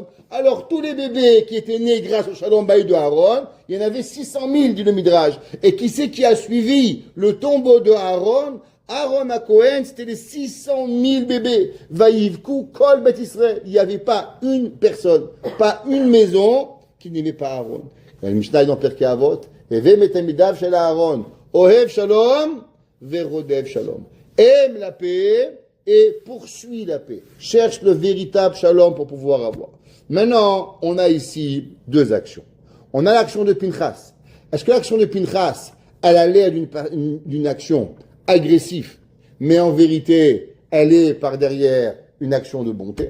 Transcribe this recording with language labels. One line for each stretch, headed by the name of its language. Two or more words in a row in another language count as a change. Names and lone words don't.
French: Alors tous les bébés qui étaient nés grâce au Shalom Bayit de Aaron, il y en avait 600 000 dit le Midrash. Et qui c'est qui a suivi le tombeau de Aaron? Aaron à Cohen, c'était les 600 000 bébés.
Hebrew: ויבכו, כל בית ישראל.
French: Il n'y avait pas une personne, pas une maison qui n'aimait pas Aaron. Il y a le Mishnah dans Perkei Avot.
Hebrew: הוי מתלמידיו של אהרן. אוהב שלום, ורודף שלום.
French: Aime la paix et poursuit la paix. Cherche le véritable shalom pour pouvoir avoir. Maintenant, on a ici deux actions. On a l'action de Pinchas. Est-ce que l'action de Pinchas, elle a l'air d'une action agressive, mais en vérité, elle est par derrière une action de bonté?